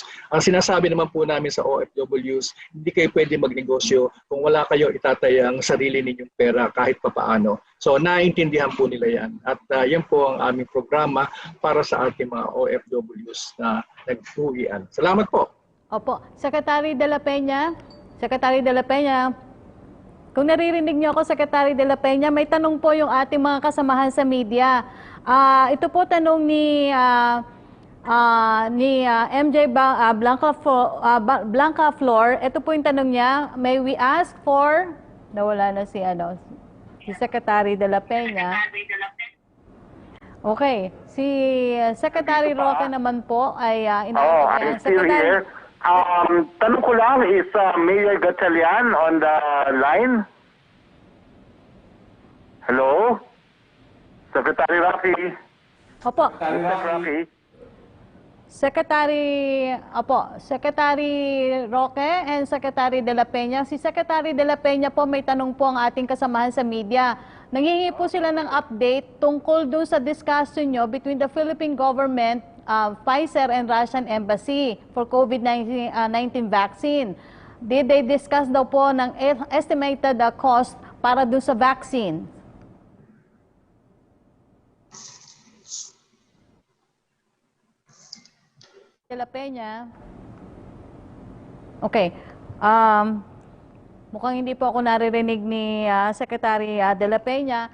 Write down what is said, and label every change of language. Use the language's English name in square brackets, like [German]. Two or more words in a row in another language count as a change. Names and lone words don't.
[Filipino] Ang sinasabi naman po namin sa OFWs, hindi kayo pwede magnegosyo kung wala kayo itatayang sarili ninyong pera kahit papaano. So naintindihan po nila yan. At yan po ang aming programa para sa ating mga OFWs na nag-uwian. Salamat po. Opo. Secretary de la Peña, kung naririnig niyo ako, Secretary de la Peña, may tanong po yung ating mga kasamahan sa media. Ito po tanong ni MJ Blanca Flor. Ito po yung tanong niya. [English] May we ask for... [Filipino] Nawala na si Secretary de la Peña. Okay. Si Secretary Roque naman po ay [English] I'm still here. [Filipino] Tanong ko lang, [English] is Mayor Gatchalian on the line? [Filipino] Hello? Secretary Roque? Opo. Roque? [English] Secretary Roque and Secretary de la Peña. [Filipino] Si Secretary de la Peña po, may tanong po ang ating kasamahan sa media. Nanghihingi po sila ng update tungkol dun sa discussion nyo [English] between the Philippine government, Pfizer and Russian Embassy for COVID-19 vaccine. Did they discuss [Filipino] daw po ng [English] estimated cost [Filipino] para dun sa vaccine? De La Peña. Okay. Mukhang hindi po ako naririnig ni Secretary De La Peña.